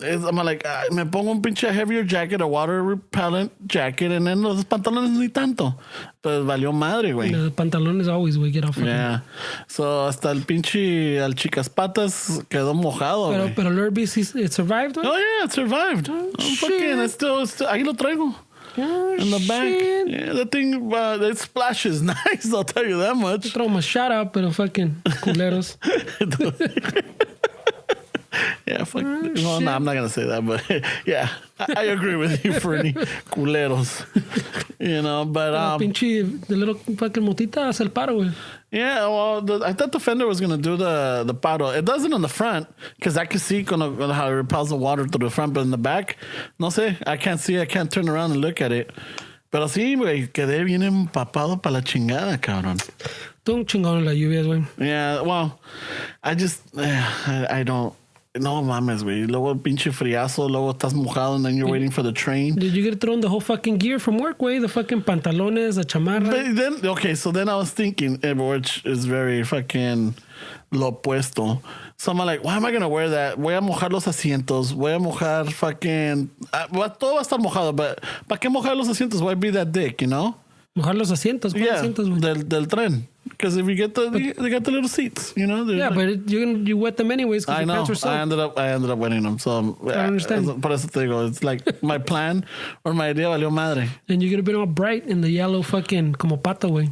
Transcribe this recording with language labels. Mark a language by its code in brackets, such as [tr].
[en] I'm like, [es] me pongo un pinche [en] heavier jacket, a water repellent jacket, and then [es] los pantalones ni tanto. Pues valió madre, güey. Los pantalones [en] always, [es] güey, get off. [en] Yeah. [es] So, hasta el pinche al chicas patas quedó mojado, güey. Pero Lurby, [en] it survived, [es] güey? [en] Oh, yeah, it survived. Fucking, still, [es] ahí lo traigo. [en] Oh, in the back. shit. Yeah, the thing, it splashes nice, I'll tell you that much. Throw them a shout out, [es] pero fucking culeros. [en] Yeah, fuck. Well, no, I'm not going to say that, but yeah, I agree with you, Fernie. Culeros. You know, but. [es] Pinche, [en] the little fucking [es] motita hace el paro, güey. [en] Yeah, well, I thought the fender was going to do the paro. It doesn't on the front, because I can see how it repels the water through the front, but in the back, [es] no sé, [en] I can't see, I can't turn around and look at it. [es] Pero sí, güey, quedé bien empapado para la chingada, cabrón. Tú un chingón en las lluvias, güey. [en] Yeah, well, I don't. [es] No mames, güey. Luego el pinche friazo, luego estás mojado [en] and then you're waiting for the train. Did you get thrown the whole fucking gear from work, güey? The fucking pantalones, the chamarra. So then I was thinking, which is very fucking [es] lo opuesto. [en] So I'm like, why am I going to wear that? [es] Voy a mojar los asientos. Voy a mojar fucking... todo va a estar mojado, [en] but [es] ¿para qué mojar los asientos? [en] Why be that dick, you know? [es] Mojar los asientos. [en] Yeah, [es] asientos, güey? del tren. [en] Because if you get they got the little seats, you know. Yeah, but you wet them anyways because your pants are soaked. I ended up wetting them. So I understand. [es] Por eso te digo, [en] it's like my plan or my idea [es] valió madre. [en] And you could have been all bright in the yellow fucking [es] como pato, güey.